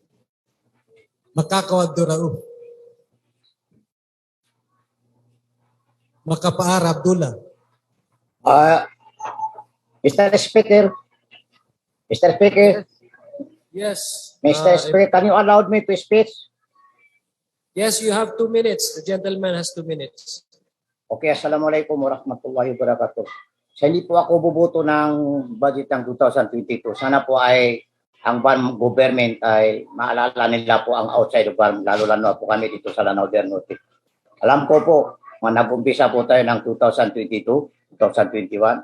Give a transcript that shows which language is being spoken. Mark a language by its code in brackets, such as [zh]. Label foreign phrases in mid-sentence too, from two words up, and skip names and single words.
[en] Makakawad Rauf. Makapaar Abdullah. Mr. Speaker, Mr. Speaker, Yes. Mr. Speaker, can you allow me to speak? Yes, you have 2 minutes. The gentleman has 2 minutes. [ar] Okay, السلام عليكم ورحمة الله وبركاته. [tl] Sa hindi po ako bubuto ng budget ng 2022. Sana po ay ang BARM government ay maalala nila po ang [en] outside of BARM, [tl] lalo-lalo po kami dito sa Lanao del Norte. Alam ko po, nag-umpisa po tayo ng 2022, 2021.